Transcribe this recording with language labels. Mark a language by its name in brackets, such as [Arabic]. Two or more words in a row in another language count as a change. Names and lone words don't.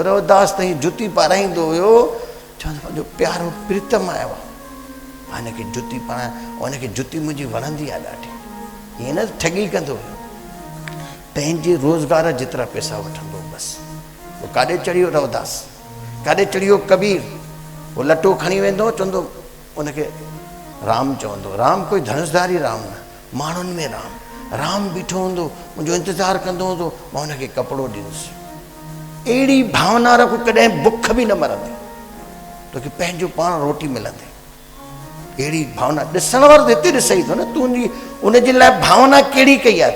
[Sindhi] रवदास त जुती पाराईंदो हुयो, चवंदो पंहिंजो प्यारो प्रीतम आयो आहे, हिनखे जुती पारायां, हुनखे जुती मुंहिंजी वणंदी आहे ॾाढी। ईअं न ठगी कंदो हुयो, पंहिंजे रोज़गार जेतिरा पैसा वठंदो बसि। वो काॾे चढ़ी वियो रवदास, काॾे चढ़ी वियो कबीर, वो लटो खणी वेंदो चवंदो उनखे राम चवंदो, राम कोई धनुषधारी राम न, माण्हुनि में राम, राम बीठो हूंदो मुंहिंजो इंतज़ारु कंदो हूंदो, मां हुनखे कपिड़ो ॾींदुसि। अहिड़ी भावना रखो, कॾहिं बुख बि न मरंदी, तोखे पंहिंजो पाण रोटी मिलंदी। अहिड़ी भावना ॾिसण वारो त हिते ॾिसई थो न, तुंहिंजी उनजे लाइ भावना कहिड़ी कई आहे।